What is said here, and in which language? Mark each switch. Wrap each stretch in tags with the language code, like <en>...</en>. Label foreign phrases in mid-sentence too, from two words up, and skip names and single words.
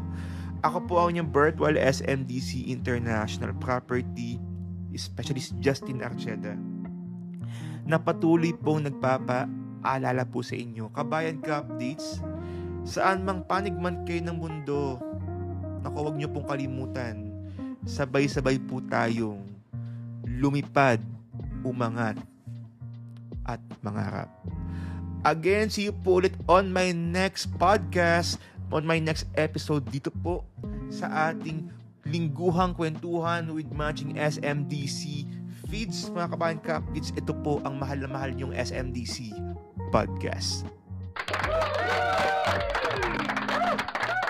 <tl>Ako po ang inyong Virtual SMDC International Property Specialist Justin Archeda, na patuloy pong nagpapaalala po sa inyo, kabayan ka-updates, saan mang panig man kayo ng mundo, naku, huwag nyo pong kalimutan, sabay-sabay po tayong lumipad, umangat, at mangarap.</tl> <en>Again, see you</en> <tl>po ulit</tl> <en>on my next podcast, on my next episode</en> <tl>dito po sa ating lingguhang kwentuhan with Matching SMDC feeds, mga kabayan ka-updates. Ito po ang mahal na mahal niyong SMDC podcast.</tl>